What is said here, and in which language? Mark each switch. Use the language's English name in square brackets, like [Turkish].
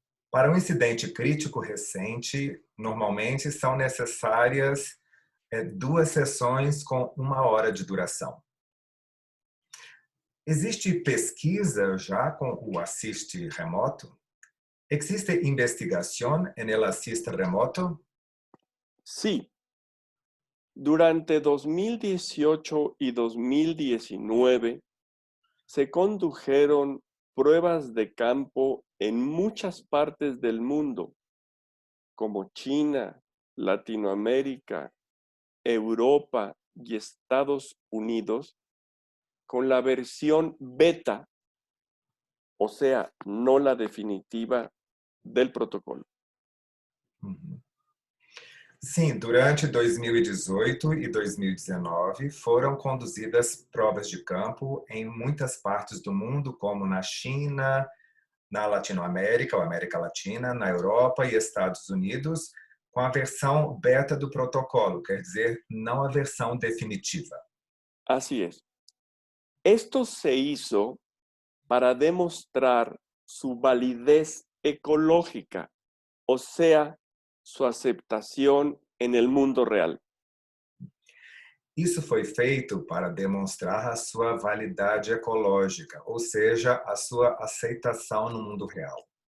[Portuguese] Para um incidente crítico recente, normalmente são necessárias 2 sessões com 1 hora de duração. Existe pesquisa já com o assist remoto? [Spanish] ¿Existe investigación en el assist remoto? Sí. Durante 2018 y 2019 se condujeron pruebas de campo en muchas partes del mundo, como China, Latinoamérica, Europa y Estados Unidos, con la versión beta, o sea, no la definitiva del protocolo. Uhum. [Portuguese] Sim, durante 2018 e 2019 foram conduzidas provas de campo em muitas partes do mundo, como na China, na Latinoamérica, ou América Latina, na Europa e Estados Unidos, com a versão beta do protocolo, quer dizer, não a versão definitiva. [Spanish] Así es. Esto se hizo para demostrar su validez ecológica, o sea, su aceptación en el mundo real. [Portuguese] Isso foi feito para demonstrar a sua validade ecológica, ou seja, a sua aceitação no mundo real.